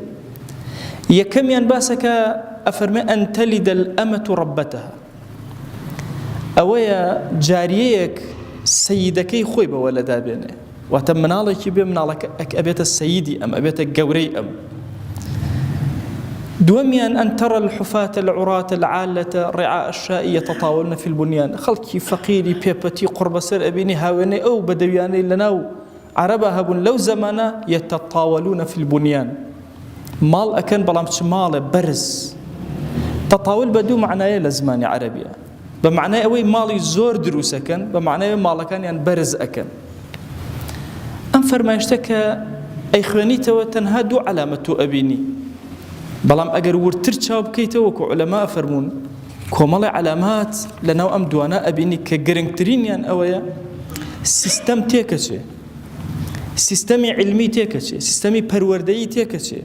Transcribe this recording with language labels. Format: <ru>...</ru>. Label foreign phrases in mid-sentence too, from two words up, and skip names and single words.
<ckb>یەکەمیان باسەکە ئەفەرمێ</ckb> <ar>ئەن تەلیدە الئەمەت ڕەبەتەها،</ar> <ckb>ئەوەیە جاریەیەک سەیدەکەی خۆی بەوە لەدابێنێ، واتە مناڵێکی بێ مناڵەکە ئەبێتە سەیدی ئەم، ئەبێتە گەورەی ئەم.</ckb> <ar>دووەمیان ئەن تەرە الحوفاة العراة العالة رعاء الشاء يتطاولن في البنيان،</ar> <ckb>خەڵکی فەقیری پێپەتی قوربەسەر ئەبینی هاوێنەی ئەو بەدەویانەی لەناو عەرەبا هەبوون لەو زەمانە</ckb> <ar>يتطاولون في البنيان،</ar> <ckb>ماڵ ئەکەن بەڵام چ ماڵێ بەرز. تەطاول بە دوو معنایە لە زمانی عەرەبیە، بە معنای ئەوەی ماڵی زۆر دروستەکەن، بە معنای ماڵەکانیان بەرز ئەکەن. ئەم فەرمایشتە کە ئەی خوێنیتەوە تەنها دوو علامەت و ئەبینی، بەڵام ئەگەر ورتر چاو بکەیتەوە وەکو عولەما فەرمون کۆمەڵی علامات لەناو ئەم دوانە ئەبینی کە گرنگترینیان ئەوەیە سیستەم تێکەچێ، سیستەمی علمی تێکەچێ، سیستەمی پەروەردەیی تێکەچێ.</ckb>